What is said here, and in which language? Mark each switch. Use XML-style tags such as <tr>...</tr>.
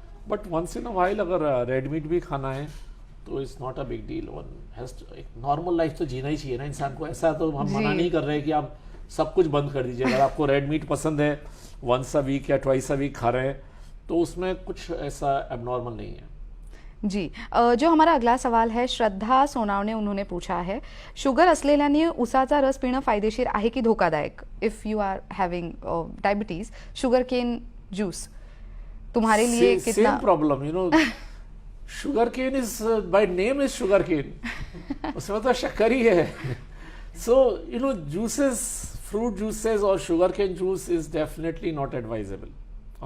<en>but once in a while</en> <hi>अगर red meat भी खाना है तो</hi> <en>It's not a big deal. One has to,</en> <hi>एक नॉर्मल लाइफ तो जीना ही चाहिए ना इंसान को। ऐसा तो हम मना नहीं कर रहे कि आप सब कुछ बंद कर दीजिए। अगर आपको रेड मीट पसंद है,</hi> <en>once a week</en> <hi>या</hi> <en>twice a week</en> <hi>खा रहे हैं, तो उसमें कुछ ऐसा एबनॉर्मल नहीं है। जी, जो हमारा अगला सवाल है श्रद्धा सोनावणे उन्होंने पूछा है,</hi> <mr>शुगर असलेल्याने उसाचा रस पिणं फायदेशीर आहे की धोकादायक?</mr> <en>if you are having diabetes, sugar cane juice</en> <hi>तुम्हारे लिए कितना?</hi> <en>same problem, you know, sugar cane is by name is sugar cane,</en> <hi>उसमें तो शक्कर ही है।</hi> <en>So you know, juices, fruit juices और sugar cane juice is definitely not advisable.</en>